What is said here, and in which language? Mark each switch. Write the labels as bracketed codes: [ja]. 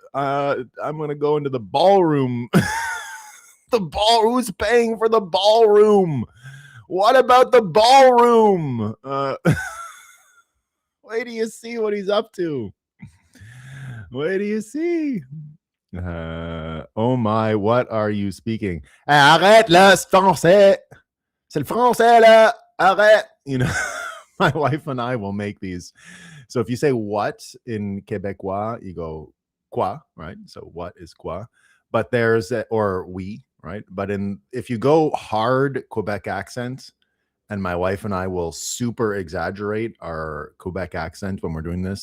[en] I'm gonna go into the ballroom. Who's paying for the ballroom? What about the ballroom? Wait till you see what he's up to. Wait till you see. Oh my, what are you speaking? [fr] Arrête là, c'est français. C'est le français là. Arrête. [en] You know, my wife and I will make these. So if you say what in Quebecois, you go quoi, right? So what is quoi? But there's or we, right? But if you go hard Quebec accent, and my wife and I will super exaggerate our Quebec accent when we're doing this.